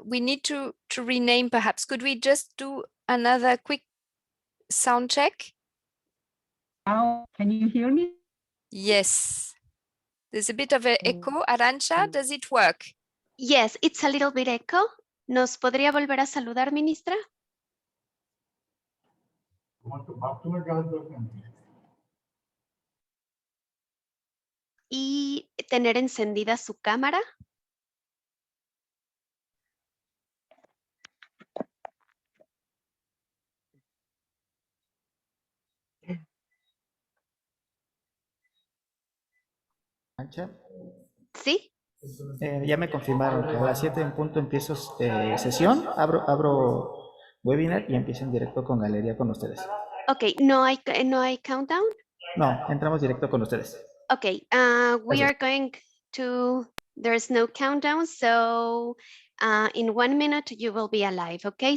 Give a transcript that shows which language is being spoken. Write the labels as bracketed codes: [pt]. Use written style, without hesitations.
[en] We need to rename perhaps. Could we just do another quick sound check? Now, can you hear me? Yes. There's a bit of an echo. Arantxa, does it work? Yes, it's a little bit echo. [es] ¿Nos podría volver a saludar, ministra? Y tener encendida su cámara. Ancha. ¿Sí? Ya me confirmaron que a las 7 en punto empiezo sesión, abro webinar y empiezo en directo con galería con ustedes. Ok, ¿no hay countdown? No, entramos directo con ustedes. [en] Ok, we are going to There's no countdown, so in 1 minute you will be alive, okay?